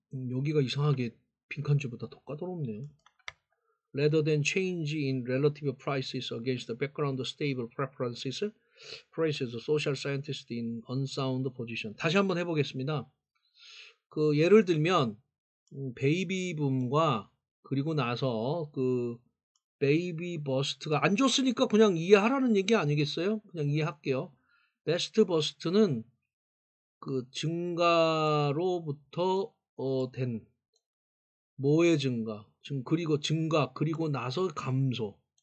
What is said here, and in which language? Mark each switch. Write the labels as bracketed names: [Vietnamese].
[Korean] 여기가 이상하게 빈칸즈보다 더 까다롭네요. [English] Rather than change in relative prices against the background stable preferences, places social scientists in unsound position. [Korean] 다시 한번 해보겠습니다. 그 예를 들면 베이비붐과 그리고 나서 그 베이비 버스트가 안 좋으니까 그냥 이해하라는 얘기 아니겠어요? 그냥 이해할게요. 베스트 버스트는 그 증가로부터 된 뭐의 증가, 그리고 나서 감소.